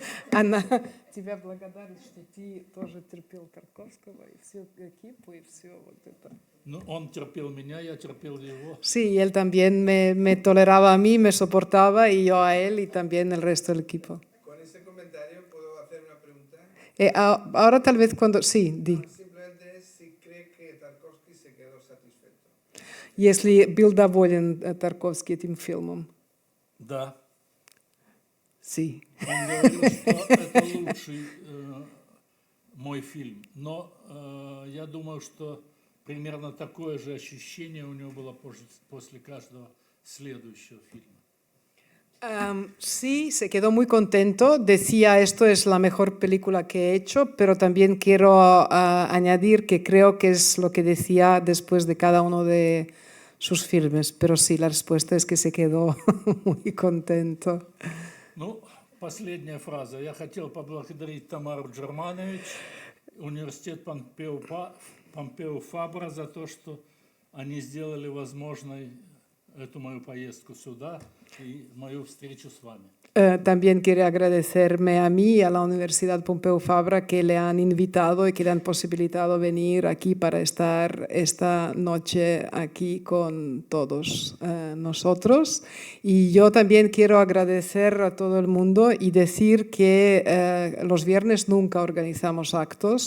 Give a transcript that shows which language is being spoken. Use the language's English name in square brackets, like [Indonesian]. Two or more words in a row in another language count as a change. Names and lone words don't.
[Russian] Анна, тебя благодарить, что ты тоже терпел Тарковского и всю экипу, и все вот это. Ну, он терпел меня, я терпел его. [Spanish] Sí, y él también me toleraba a mí, me soportaba, y yo a él, y también el resto del equipo. Con ese comentario puedo hacer una pregunta. Ahora tal vez cuando... Sí, di. Simplemente es si cree que Tarkovsky se quedó satisfecho. [Russian] Если был доволен Тарковский этим фильмом? Да. [Spanish] Sí. [Russian] Он говорил, что это лучший мой фильм. Но я думаю, что примерно такое же ощущение у него было после каждого следующего фильма. [Spanish] Sí, se quedó muy contento. Decía, esto es la mejor película que he hecho, pero también quiero añadir que creo que es lo que decía después de cada uno de sus filmes. Pero sí, la respuesta es que se quedó muy contento. [Russian] Ну, последняя фраза. Я хотел поблагодарить Тамару Джерманович, университет Помпео Фабра за то, что они сделали возможной эту мою поездку сюда y мою встречу с вами. [Spanish] También quiere agradecerme a mí y a la Universidad Pompeu Fabra que le han invitado y que le han posibilitado venir aquí para estar esta noche aquí con todos nosotros. Y yo también quiero agradecer a todo el mundo y decir que los viernes nunca organizamos actos.